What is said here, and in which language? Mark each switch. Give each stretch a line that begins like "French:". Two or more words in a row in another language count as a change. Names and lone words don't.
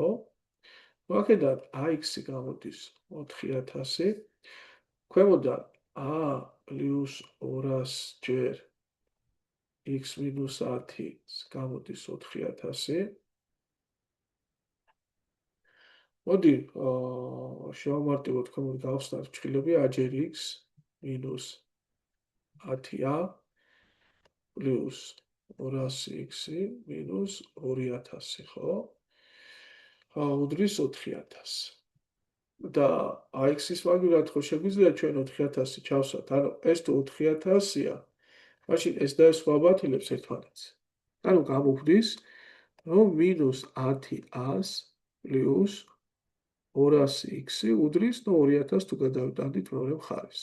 Georgian: აქედან AX-ი გამოდის 4000, ქვემოდან a + 200 ჯერ x - 10 გამოდის 4000. მოდი, შევამარტივოთ, ქვემოთ გავხსნათ ფრჩხილები a ჯერ x - 10a plus 200x minus 2000, ხო? უდრის 4000. და AX-ის მაგალითად ხო შეგვიძლია ჩვენ 4000 ჩავსვათ, ანუ ეს თუ 4000-ია, მაშინ ეს და ეს ვაბათილებს ერთმანეთს. ანუ გამოვხდის, რომ -1000 plus 200x უდრის 2000 თუ გადავიტანდით მეორე მხარეს.